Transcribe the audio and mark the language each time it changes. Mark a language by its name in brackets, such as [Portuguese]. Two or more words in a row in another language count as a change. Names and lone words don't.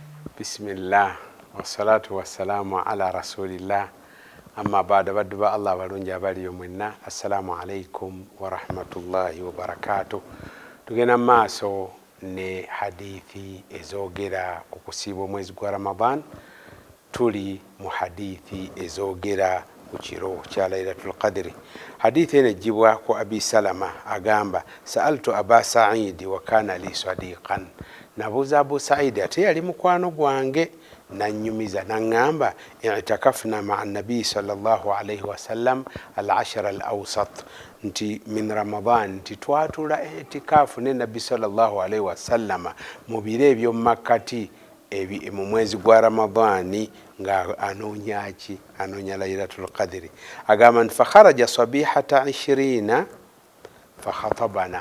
[Arabic] بسم الله والصلاة والسلام على رسول الله أما بعد [Ganda] badduba Allah balungi abaliyo mwenna [Arabic] السلام عليكم ورحمة الله وبركاته. [Ganda] Tugenda maaso ne hadithi ezogera ku kusiiba omwezi gwa Ramadan. Tuli mu hadithi ezogera ku kiro kya Laylatul Qadri. Hadithi ene jibwa ku Abi Salama agamba [Arabic] سألت أبا سعيد وكان لي صديقا. [Ganda] Nabuuza Abu Sa'id ate yali mukwano gwange nanyumiza nangamba [Arabic] اعتكفنا مع النبي صلى الله عليه وسلم العشر الأوسط [Ganda] nti min Ramadan nti twatula itikafu ne nabi [Arabic] صلى الله عليه وسلم [Ganda] mu biro ebyo makkati mu mwezi gwa Ramadani nga anonya Laylatul Qadri. [Arabic] Agamba فخرج صبيحة 20 فخطبنا.